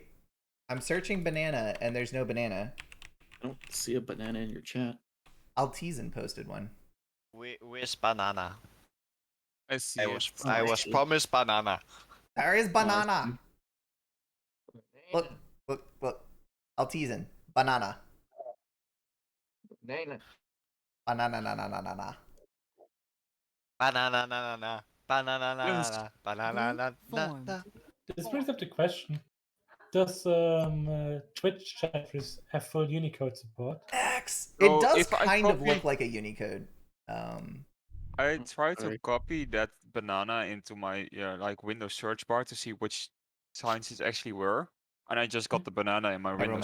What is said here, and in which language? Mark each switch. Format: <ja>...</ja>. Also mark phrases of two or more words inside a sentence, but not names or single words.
<en>I'm searching banana and there's no banana. I don't see a banana in your chat. Altizen posted one. Where's banana? I was promised banana. There is banana. Look. Altizen. Banana. Banana. Banana na na na na na. Banana na na na. Banana na na na. Banana na na. This brings up the question: does Twitch chat have full Unicode support? It does kind of look like a Unicode. I tried to copy that banana into my like Windows search bar to see which signs it actually were, and I just got the banana in my Windows</en>